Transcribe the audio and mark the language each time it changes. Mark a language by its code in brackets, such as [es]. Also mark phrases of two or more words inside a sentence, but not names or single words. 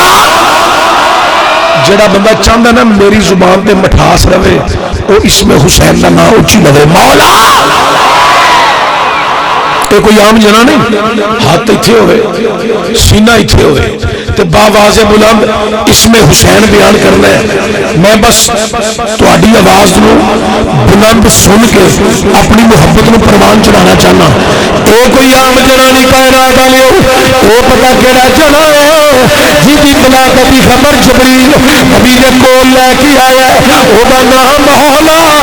[pa] جڑا بندہ چاہتا نا میری زبان تے مٹھاس رہے وہ اسم حسین کا نام اچھی لگے مولا، یہ کوئی عام جنا نہیں، ہاتھ اتھے ہوئے سینہ اتھے ہوئے تے باواز بلند اسم حسین بیان کرنا ہے۔ میں بس تہاڈی آواز نو بلند سن کے اپنی محبت نو پروان چڑھانا چاہنا، اے کوئی عام جنا نہیں کائنات والو، او پتہ کیڑا جنا ہے جی دی ملاقات دی خبر جبریل نبی دے کول لے کے آیا، او دا نام مولا،